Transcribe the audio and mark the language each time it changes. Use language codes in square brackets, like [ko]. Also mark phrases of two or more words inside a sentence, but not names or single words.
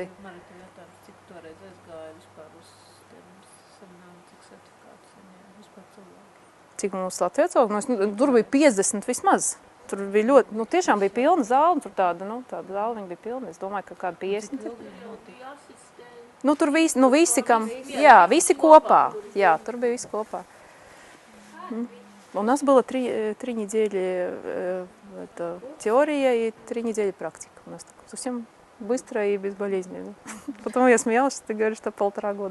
[lv] Cik toreiz aizgāja vispār uz tiem semināriem, cik sertifikātus saņēma vispār cilvēki? Cik mums Latvijā cilvēku? Tur bija 50 vismaz. Tur bija ļoti, tiešām bija pilna zāle, tur tāda zāle viņa bija pilna. Es domāju, ka kāda 50. Tur visi, kam, jā, visi kopā. Jā, tur bija visi kopā. [ru] У нас было 3 недели теория и 3 недели практика. У нас совсем быстро и безболезненно. Потом я смеялась, что ты говоришь, что 1,5 года.